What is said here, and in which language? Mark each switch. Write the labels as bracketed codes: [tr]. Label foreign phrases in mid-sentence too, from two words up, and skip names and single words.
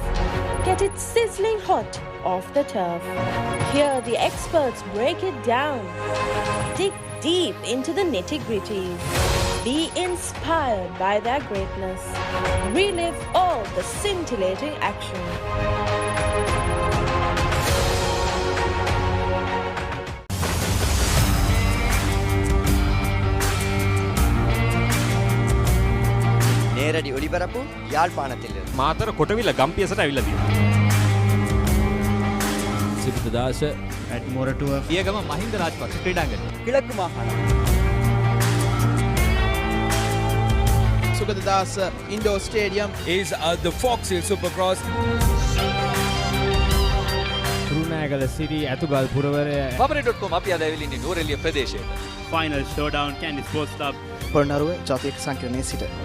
[en] Get it sizzling hot off the turf. Hear the experts break it down. Dig deep into the nitty-gritties. Be inspired by their greatness. Relive all the scintillating action. [ta] நேரடி ஒளிபரப்பு யாழ்ப்பாணத்திலிருந்து [si] මාතර කොටවිල ගම්පියසට ඇවිල්ලා තියෙනවා. සිරිතදාස [en] at Moratuwa [si] පියගම මහින්ද රාජපක්ෂ ක්‍රීඩාංගණය. [ta] கிழக்கு மாகாணம் [en] Sugadadasa Indoor Stadium. is the Fox Hill Supercross. [si] කුරුණෑගල සිටි ඇතුගල් පුරවරය වබරේ.com අපි අද ඇවිල්ලා ඉන්නේ නූරෙලිය ප්‍රදේශයට. [en] Final showdown, Candy Sports Club. [si] පොළොන්නරුව ජාතික සංකීර්ණයේ සිට